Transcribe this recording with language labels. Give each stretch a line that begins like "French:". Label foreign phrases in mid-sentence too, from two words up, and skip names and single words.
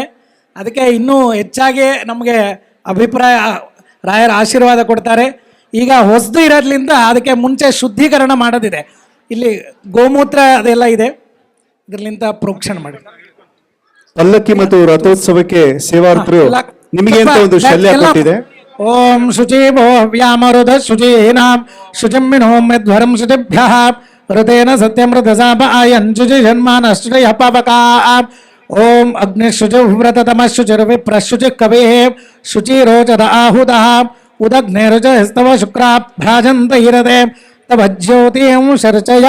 Kannada: ಅದಕ್ಕೆ ಇನ್ನೂ ಹೆಚ್ಚಾಗಿ ನಮಗೆ ಅಭಿಪ್ರಾಯ ರಾಯರ ಆಶೀರ್ವಾದ ಕೊಡ್ತಾರೆ. ಈಗ ಹೊಸದು ಇರೋದ್ರಿಂದ ಅದಕ್ಕೆ ಮುಂಚೆ ಶುದ್ಧೀಕರಣ ಮಾಡೋದಿದೆ. ಇಲ್ಲಿ ಗೋಮೂತ್ರ ಅದೆಲ್ಲ ಇದೆ, ಇದರಿಂದ ಪ್ರೋಕ್ಷಣೆ ಮಾಡಿ. ಪಲ್ಲಕ್ಕಿ ಮತ್ತು ರಥೋತ್ಸವಕ್ಕೆ ಸೇವಾರ್ಥರು ನಿಮಗೆ ಅಂತ ಒಂದು ಶಲ್ಯ ಕೊಟ್ಟಿದೆ.
Sanskrit: ಓಂ ಶುಚಿ ಭೋ ವ್ಯಾಮರುಧ ಶುಚೀನಾಂ ಶುಚಿಮ್ಮಿನೋ ಮೆಧ್ವರಂ ಶುಚಿಭ್ಯಃ ಋತೇನ ಸತ್ಯಮೃತಸಾಪ ಆಯಂಜುಜಿ ಜನ್ಮಾನಶ್ಚಯ ಪಾವಕಾ. ಓಂ ಅಗ್ನಿಶುಚಿ ವ್ರತತಮ ಶುಚಿರ್ವಿಪ್ರಶುಚಿ ಕವೇ ಶುಚಿರೋಚದ ಆಹುತಃ ಉದಗ್ನೇರುಚ ಸ್ತವ ಶುಕ್ರಾಭ್ರಾಜಂತ ಇರದೆ ತವ ಜ್ಯೋತಿಂ ಶರ್ಚಯಾ.